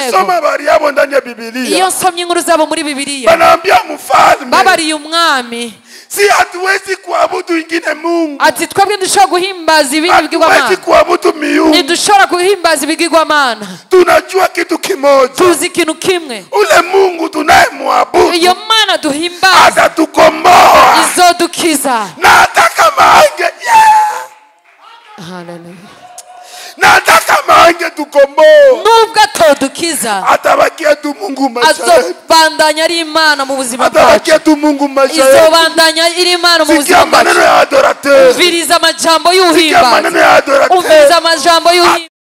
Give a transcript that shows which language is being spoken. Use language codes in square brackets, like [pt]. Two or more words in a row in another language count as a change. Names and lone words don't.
[sw] Nikisoma habari yao ndani ya Iyo Biblia, [rn] nsomye inkuru zabo muri Bibiliya [sw] banaambia mfalme, [rn] babariye umwami [sw] si hatuwezi kuabudu ingine Mungu, [rn] ati twebwe ntidushobora guhimbaza ibindi [sw] hatuwezi [rn] bigirwamana, [sw] kuabudu miungu. [rn] ntidushobora guhimbaza ibigirwamana. [sw] Tunajua kitu kimoja, [rn] Tuzi ikintu kimwe, [sw] ule Mungu tunayemwabudu [rn] iyo Mana duhimbaza [sw] atatukomboa, [rn] izodukiza. [sw] na hata kama Hallelujah. na hata kama angetukomboa, [rn] Nubwo atodukiza [sw] atabakia tu Mungu maisha yetu, [rn] azobandanya ari Imana mu buzima bwacu, [sw] atabakia tu Mungu maisha yetu. [rn] izobandanya iri Imana mu [sw] Sikia [rn] buzima [sw] maneno [rn] bwacu. [sw] ya adorateur, [rn] Umviriza amajambo [sw] sikia [rn] y'uhimbaza, [sw] maneno ya adorateur. [rn] umviriza amajambo y'uhimbaza.